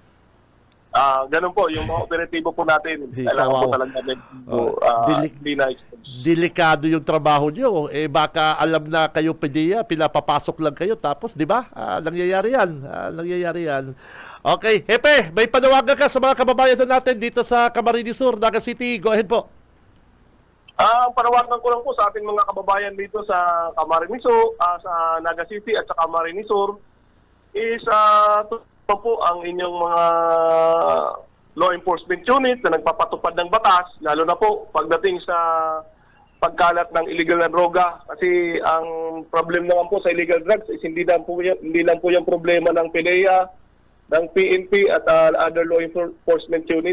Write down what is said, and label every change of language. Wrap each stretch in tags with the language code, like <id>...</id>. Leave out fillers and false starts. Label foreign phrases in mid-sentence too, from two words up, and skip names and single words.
<tl>Ganun po, yung mga operatibo po natin, kailangan po talaga namin hindi na-expose. Delikado yung trabaho nyo. Eh baka alam na kayo PDEA, pinapapasok lang kayo tapos, di ba? Nangyayari yan. Okay, Hepe, may panawagan ka sa mga kababayan natin dito sa Camarines Sur, Naga City.</tl> <en>Go ahead po.</en> <tl>Ang panawagan ko lang po sa ating mga kababayan dito sa Camarines Sur, sa Naga City at sa Camarines Sur is po ang inyong mga</tl> <en>law enforcement unit</en> <tl>na nagpapatupad ng batas, lalo na po pagdating sa pagkalat ng illegal na droga. Kasi ang problem naman po sa</tl> <en>illegal drugs</en> <tl>is hindi lang po yung problema ng PDEA, ng PNP at</tl> <en>other law enforcement unit.</en>